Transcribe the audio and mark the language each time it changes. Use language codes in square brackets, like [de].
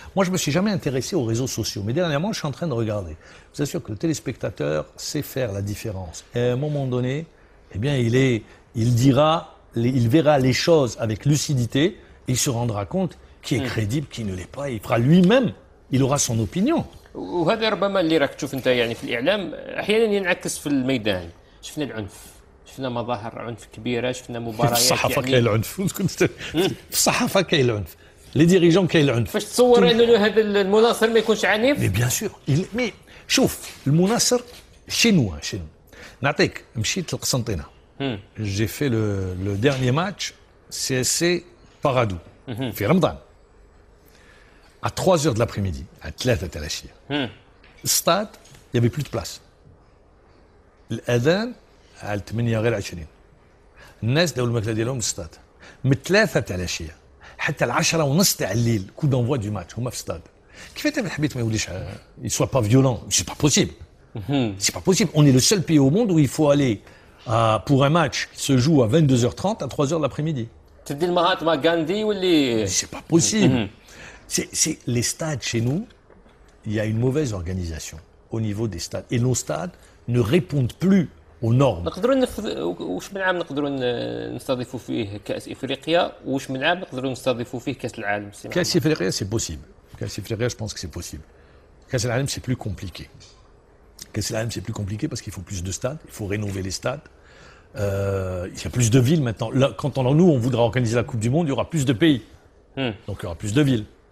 [fr] Moi, je ne me suis jamais intéressé aux réseaux sociaux, mais dernièrement, je suis en train de regarder. Je vous assure que le téléspectateur sait faire la différence. Et à un moment donné, eh bien, il verra les choses avec lucidité et il se rendra compte qui est crédible, qui ne l'est pas. Il fera lui-même, il aura son opinion. [ar] وهذا ربما اللي راك تشوف انت يعني في الاعلام احيانا ينعكس في الميدان. شفنا العنف، شفنا مظاهر عنف كبيره، شفنا مباريات. في الصحافه كاين العنف. في الصحافه كاين العنف. [fr] Les dirigeants [ar] كاين العنف. فاش تصور انه هذا المناصر ما يكونش عنيف؟ [fr] Mais bien sûr. Mais [ar] شوف المناصر [fr] chez nous. [ar] نعطيك مشيت للقسنطينه. [fr] J'ai fait le dernier match CSC Paradou [ar] في رمضان. [fr] À 3h de l'après-midi, à 3 [ar] تاع العشيه. [fr] Le stade, il y avait plus de place. [ar] الأذان على 8 غير 20. الناس داو الماكله ديالهم للستاد. من 3 تاع العشيه حتى 10:30 تاع الليل [fr] كو دونفوا دو ماتش [ar] هما في الستاد. كيف انت حبيت ما يوليش [fr] il soit pas violent, c'est pas possible. C'est pas possible. On est le seul pays au monde où il faut aller pour un match qui se joue à 22h30 à 3h de l'après-midi. [ar] تدي المهاتما غاندي واللي [fr] c'est pas possible. C'est les stades chez nous, il y a une mauvaise organisation au niveau des stades et nos stades ne répondent plus aux normes. [ar] نقدروا واش من عام نقدروا نستضيفوا فيه كأس إفريقيا وواش من عام نقدروا نستضيفوا فيه كأس العالم. [fr] كأس إفريقيا c'est possible. كأس إفريقيا je pense que c'est possible. كأس العالم c'est plus compliqué. كأس العالم c'est plus compliqué parce qu'il faut plus de stades, il faut rénover les stades. Il y a plus de villes maintenant. Là, quand nous on voudra organiser la Coupe du Monde, il y aura plus de pays. Donc il y aura plus de villes.